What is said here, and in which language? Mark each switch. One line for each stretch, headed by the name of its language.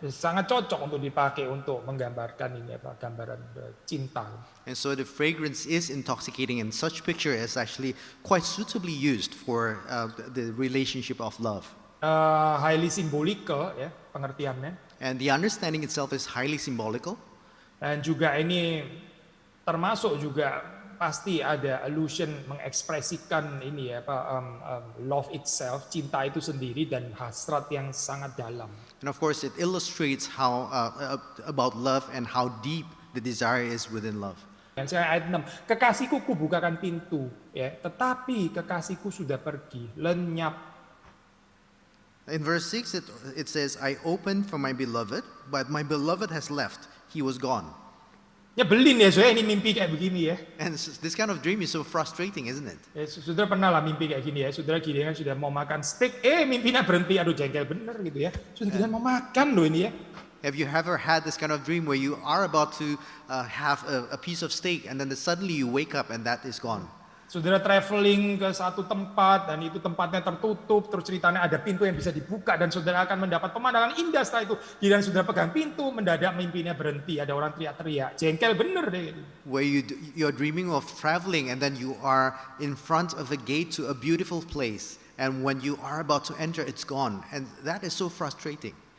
Indonesian: Sangat cocok untuk dipakai untuk menggambarkan ini gambaran cinta.
English: And so the fragrance is intoxicating, and such picture is actually quite suitably used for the relationship of love. Highly symbolical
Indonesian: ya pengertiannya.
English: And the understanding itself is highly symbolical.
Indonesian: Dan juga ini termasuk juga pasti ada allusion mengekspresikan ini ya
English: love itself,
Indonesian: cinta itu sendiri dan hasrat yang sangat dalam.
English: And of course it illustrates how about love and how deep the desire is within love.
Indonesian: Saya ayat 6. Kekasihku kubukakan pintu, ya, tetapi kekasihku sudah pergi, lenyap.
English: In verse 6, it says, I opened for my beloved, but my beloved has left. He was gone.
Indonesian: Nyebelin ya, saya ini mimpi kayak begini ya.
English: And this kind of dream is so frustrating, isn't it?
Indonesian: Ya, saudara pernah lah mimpi kayak gini ya. Saudara giliran sudah mau makan steak, mimpinya berhenti, aduh jengkel bener gitu ya. Sudah giliran mau makan loh ini ya.
English: Have you ever had this kind of dream where you are about to have a piece of steak and then suddenly you wake up and that is gone?
Indonesian: Saudara traveling ke satu tempat dan itu tempatnya tertutup, terus ceritanya ada pintu yang bisa dibuka dan saudara akan mendapat pemandangan indah setelah itu. Giliran saudara pegang pintu, mendadak mimpinya berhenti, ada orang teriak-teriak, jengkel bener deh.
English: Where you're dreaming of traveling and then you are in front of a gate to a beautiful place, and when you are about to enter, it's gone, and that is so frustrating.